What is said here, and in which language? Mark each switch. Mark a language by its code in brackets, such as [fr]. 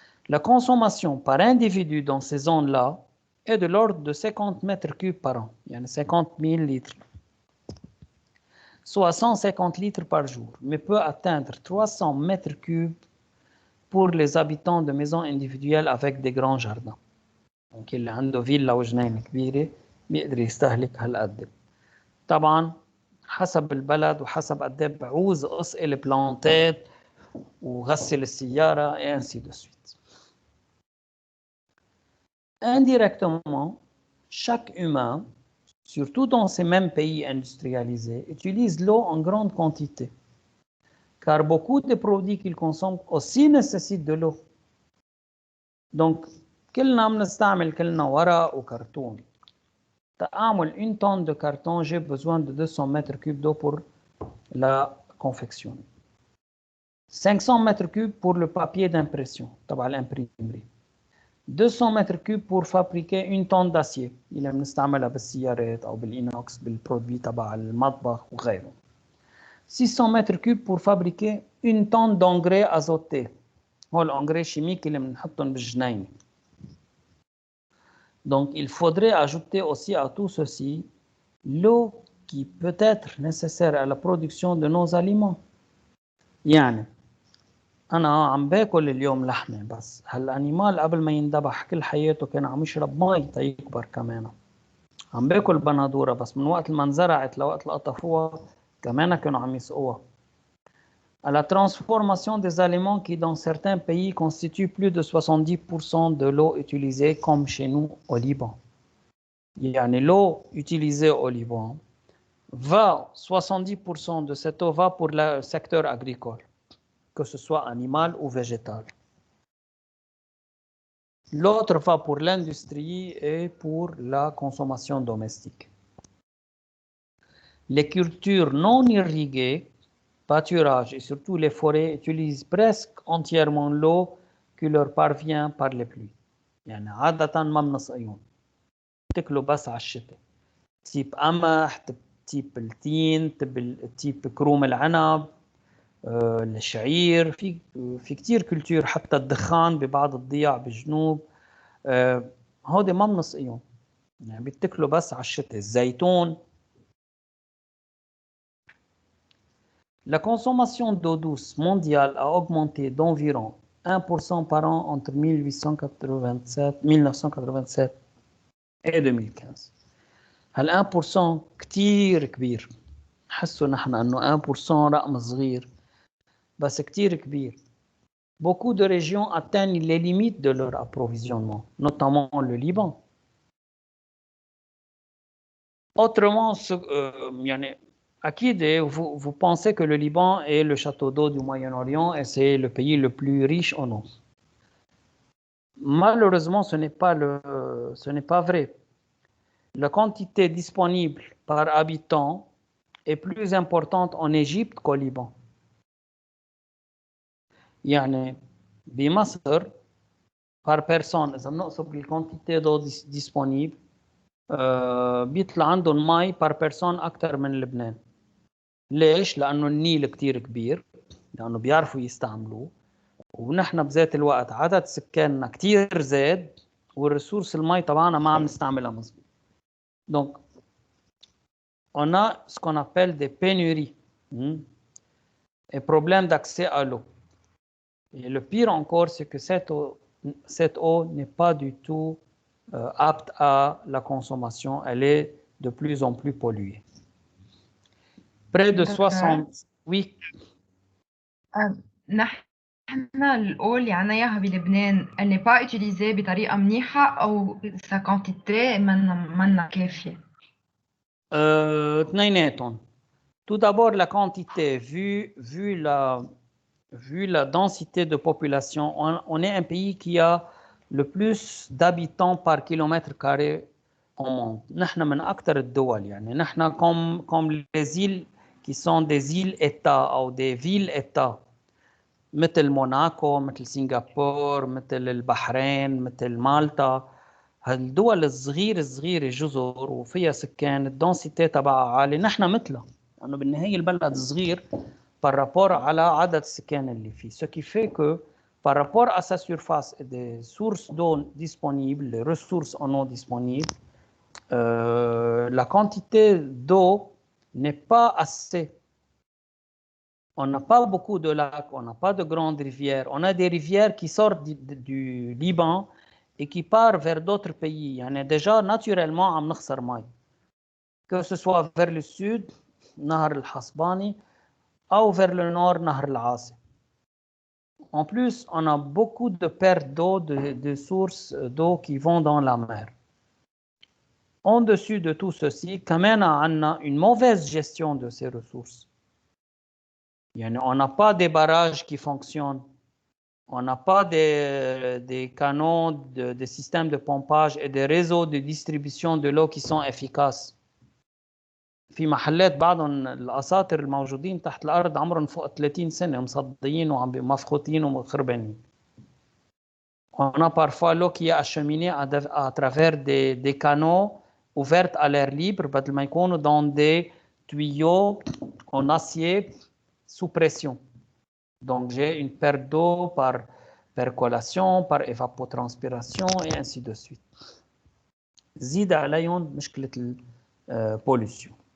[fr] La consommation par individu dans ces zones-là est de l'ordre de 50 mètres cubes par an, il y a 50 000 litres, soit 150 litres par jour, mais peut atteindre 300 mètres cubes pour les habitants de maisons individuelles avec des grands jardins. [ar] Donc, اللي عنده فيلا وجنينة كبيرة بيقدر يستهلك هالقد. طبعا حسب البلد وحسب قد ايه بعوز اسقي البلانتات وغسل السيارة [fr] et ainsi de suite. Indirectement, chaque humain, surtout dans ces mêmes pays industrialisés, utilise l'eau en grande quantité. Car beaucoup de produits qu'ils consomment aussi nécessitent de l'eau. [ar] Donc, كلنا بنستعمل كلنا ورق وكرتون. تعمل [fr] une tonne de carton, j'ai besoin de 200 mètres cubes d'eau pour la confection. 500 mètres cubes pour le papier d'impression, تبع l'imprimerie. 200 mètres cubes pour fabriquer une tonne d'acier. [ar] اللي بنستعملها بالسيارات أو بالإينوكس بالبرودوي تبع المطبخ وغيره. [fr] 600 mètres cubes pour fabriquer une tonne d'engrais azoté. [ar] هو [fr] l'engrais chimique [ar] اللي بنحطهم بالجنين. [fr] Donc, il faudrait ajouter aussi à tout ceci l'eau qui peut être nécessaire à la production de nos aliments. [ar] يعني أنا عم باكل اليوم لحمة بس هالأنيمال قبل ما يندبح كل حياته كان عم يشرب مي تيكبر كمان. عم باكل بندورة بس من وقت ما انزرعت لوقت اللي قطفوها كمان كانوا عم يسقوها. [fr] À la transformation des aliments qui dans certains pays constituent plus de 70% de l'eau utilisée comme chez nous au Liban. يعني l'eau utilisée au Liban va 70% de cette eau va pour le secteur agricole, que ce soit animal ou végétal. L'autre va pour l'industrie et pour la consommation domestique. Les cultures non irriguées, pâturage et surtout les forêts utilisent presque entièrement l'eau qui leur parvient par les pluies. [ar] يعني عادة ما بنسقيهم. بتاكلوا بس على الشتاء. تيب قمح، تيب التين، تيب كروم العنب، الشعير، في كتير كولتور حتى الدخان ببعض الضياع بالجنوب. هودي ما بنسقيهم. يعني بيتاكلوا بس على الشتاء. الزيتون. [fr] La consommation d'eau douce mondiale a augmenté d'environ 1% par an entre 1987 et 2015. [ar] هال 1% كتير كبير. حسوا نحن انه 1% رقم صغير بس كتير كبير. [fr] Beaucoup de régions atteignent les limites de leur approvisionnement, notamment le Liban. Autrement, يعني أكيد vous pensez que le Liban est le château d'eau du Moyen-Orient et c'est le pays le plus riche en eau. Malheureusement, ce n'est pas vrai. La quantité disponible par habitant est plus importante en Égypte qu'au Liban. [ar] يعني بمصر [fr] par personne [ar] إذا بنقصد الكونتيتي [fr] d'eau disponible [ar] بيطلع عندهم مي par personne أكثر من لبنان. ليش؟ لأنه النيل كتير كبير، لأنه بيعرفوا يستعملوه، ونحن بذات الوقت عدد سكاننا كتير زاد والريسورس المي تبعنا ما عم نستعملها مظبوط. [fr] Donc, on a ce qu'on appelle des pénuries et problèmes d'accès à l'eau. Et le pire encore, c'est que cette eau n'est pas du tout apte à la consommation. Elle est de plus en plus polluée. Près de 60... Oui. [ar] نحن الأو اللي عنا إياها بلبنان [fr] elle n'est pas utilisée [ar] بطريقة منيحة أو [fr] sa quantité [ar] منا كافية. اثنيناتهم. [fr] Tout d'abord, la quantité, vu la densité de population, on est un pays qui a le plus d'habitants par kilomètre carré au monde. [ar] نحن من أكثر الدول يعني نحن [fr] comme les îles qui sont des îles-États ou des villes-États [ar] مثل موناكو، مثل سنغافورة، مثل البحرين، مثل مالطا. هالدول الصغيرة جزر وفيها سكان الدنسيتي تبعها عالي. نحن مثلها لأنه بالنهاية البلد صغير [fr] par rapport [ar] على عدد السكان اللي فيه. [fr] Ce qui fait que par rapport à sa surface et des sources d'eau disponibles, les ressources en eau disponibles, la quantité d'eau n'est pas assez. On n'a pas beaucoup de lacs, on n'a pas de grandes rivières. On a des rivières qui sortent du Liban et qui partent vers d'autres pays. [ar] يعني [fr] déjà naturellement [ar] عم نخسر مي. [fr] Que ce soit vers le sud, نهر الحصباني, ou vers le nord, نهر العاصي. En plus, on a beaucoup de pertes d'eau, de sources d'eau qui vont dans la mer. En-dessus de tout ceci, [ar] كمان عنا [fr] une mauvaise gestion de ces ressources. Yani, on n'a pas des barrages qui fonctionnent. On n'a pas des canaux, des systèmes de pompage et des réseaux de distribution de l'eau qui sont efficaces. [ar] في محلات بعضهم الأساطر الموجودين تحت الأرض عمرهم فوق 30 سنة مصديين ومفخوطين ومخربين. [fr] On a parfois l'eau qui est acheminée à travers des canaux ouverts à l'air libre [ar] بدل ما يكونوا [fr] dans des tuyaux en acier sous pression. Donc, j'ai une perte d'eau par percolation, par évapotranspiration, et ainsi de suite. [ar] زيد عليهم مشكلة البوليسيون.